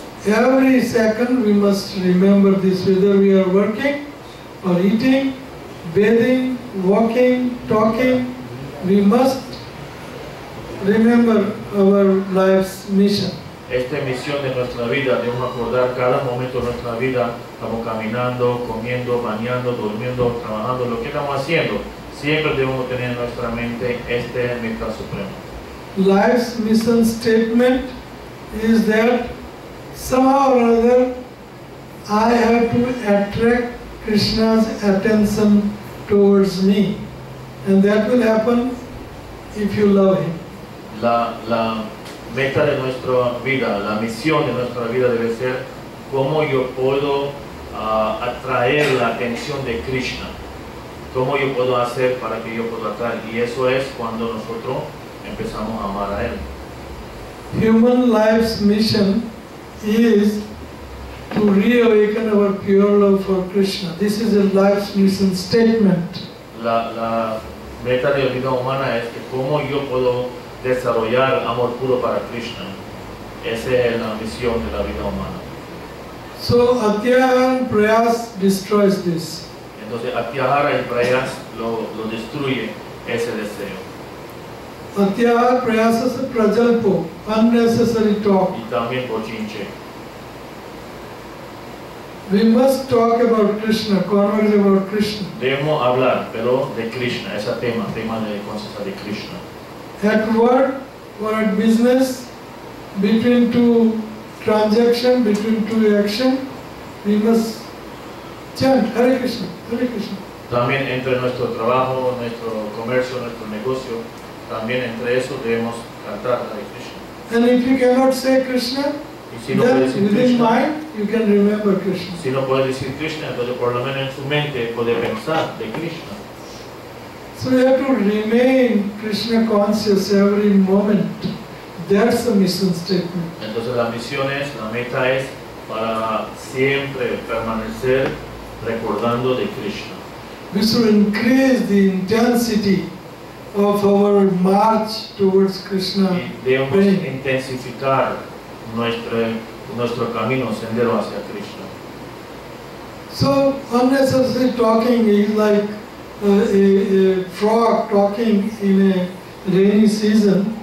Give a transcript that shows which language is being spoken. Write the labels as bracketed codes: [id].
[en] Every second we must remember this, whether we are working or eating, bathing, walking, talking, we must remember our life's mission. [es] esta misión de nuestra vida, debemos acordar cada momento de nuestra vida, estamos caminando, comiendo, bañando, durmiendo, trabajando, lo que estamos haciendo, siempre debemos tener en nuestra mente este meta supremo. [en] Life's mission statement is that somehow or other I have to attract Krishna's attention towards me, and that will happen if you love him. [es] La meta de nuestra vida, la misión de nuestra vida debe ser cómo yo puedo atraer la atención de Krishna, cómo yo puedo hacer para que yo pueda atraer, y eso es cuando nosotros empezamos a amar a él. [en] Human life's mission is to reawaken our pure love for Krishna. This is a life's mission statement. [es] La meta de la vida humana es que cómo yo puedo desarrollar amor puro para Krishna. Esa es la misión de la vida humana. [en] So atyaharah and prayas destroys this. [es] Entonces atyaharah y prayas lo destruye ese deseo. [en] Atyaharah, prayasas, prajalpo, unnecessary talk. [es] Y también bochinche. [en] We must talk about Krishna, converse about Krishna. [es] Debemos hablar, pero de Krishna, ese tema de conciencia de Krishna. [en] At work or at business, between two transaction, between two action, we must chant Hare Krishna, Hare Krishna. [es] También entre nuestro trabajo, nuestro comercio, nuestro negocio, también entre eso debemos cantar Hare Krishna. [en] And if you cannot say Krishna, [es] Y si no [en] then [es] puedes decir [en] within [es] Krishna, [en] mind you can remember Krishna. [es] si no puedes decir Krishna, entonces por lo menos en su mente puede pensar de Krishna. [en] So you have to remain Krishna conscious every moment. That's the mission statement. [es] Entonces la misión es, la meta es para siempre permanecer recordando de Krishna. [en] We should increase the intensity of our march towards Krishna. [es] Y debemos [en] praying. [es] intensificar nuestro camino, sendero hacia Krishna. [en] So unnecessary talking is like a frog talking in a rainy season.